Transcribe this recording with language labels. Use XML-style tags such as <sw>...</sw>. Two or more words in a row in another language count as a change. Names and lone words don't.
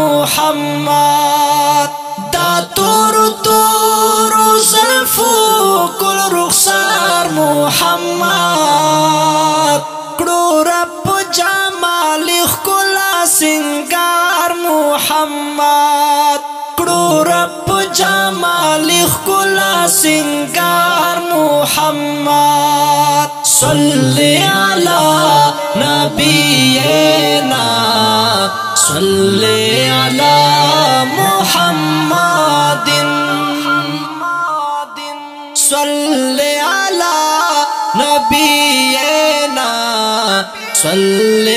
<ps>محمد دا تور تور زلفو کل رخسار محمد کړو رب جمال ښکلا سنگار محمد کړو رب جمال ښکلا سنگار</ps> <ar>محمد صلی علی نبینا صلی علی محمد صلی علی نبینا صلی</ar>